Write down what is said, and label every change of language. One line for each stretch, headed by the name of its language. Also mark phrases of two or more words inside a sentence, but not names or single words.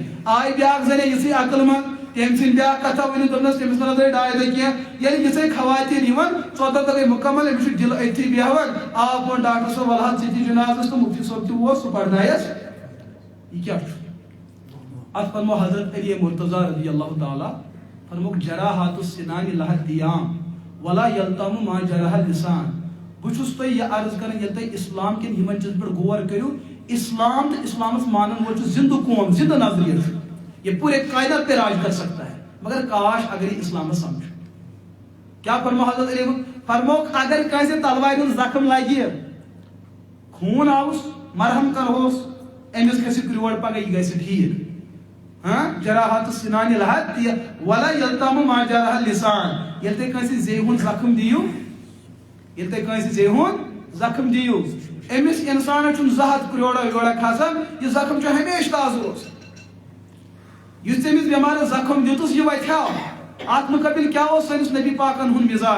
Kashmiri: آیہِ بیاکھ زنے یِژھٕے عقل منٛد تٔمۍ ژھٕنۍ بیاکھ کتھا ؤنِتھ دوٚپنس تٔمِس نہ درٛاے 2 دۄہ کینٛہہ. ییٚلہِ یِژھٕے خواتیٖن یِوان 14 دۄہ گٔے مُکمل أمِس چھُ دِل أتھی بیٚہوان. آو بۄن ڈاکٹر صٲب وَلہٕ حظ ژٕ تہِ جِنازس تہٕ مُفتی صٲب تہِ ووت سُہ پرنایس. یہِ کیٛاہ چھُ اتھ فرمو حضرت علی مرتضیٰ
Arabic: رضی اللہ تعالیٰ
Kashmiri: فرموکھ
Arabic: جراحات السنان لہا دیام ولا یلتم ما جرح اللسان.
Kashmiri: بہٕ چھُس تۄہہِ یہِ عرض کران ییٚلہِ تُہۍ اسلام کٮ۪ن یِمن چیٖزن پٮ۪ٹھ غور کٔرِو اسلام تہٕ اسلامس مانن وول چھُ زندٕ قوم زندٕ نظریہ چھُ.
Urdu: یہ پورے کائنات پہ راج کر سکتا ہے مگر کاش اگر یہ اسلام سمجھ.
Kashmiri: کیا فرمو حضرت علی فرموکھ اگر کٲنٛسہِ تلوارِ ہُنٛد زخم لگہِ خوٗن آوُس مرہم کرہوس أمِس گژھِ کرٛوڑ پگہہ یہِ گژھِ ٹھیٖک.
Arabic: جراحات السنان لہا ولا یلتم ما جرح اللسان.
Kashmiri: ییٚلہِ تُہۍ کٲنٛسہِ زیٚیہِ ہُنٛد زخم دِیِو ییٚلہِ تُہۍ کٲنٛسہِ زیٚیہِ ہُنٛد زخم دِیِو أمِس انسانس چھُنہٕ 2 ہتھ کرٛوڑا ویوڑا کھسان. یہِ زخم چھُ ہمیشہِ تازٕ روزان. یُس أمِس بٮ۪مارس زخم دِتُس یہِ وتھیو. اتھ مُقابل کیٛاہ اوس سٲنِس نبی پاکن ہُنٛد مِزاج.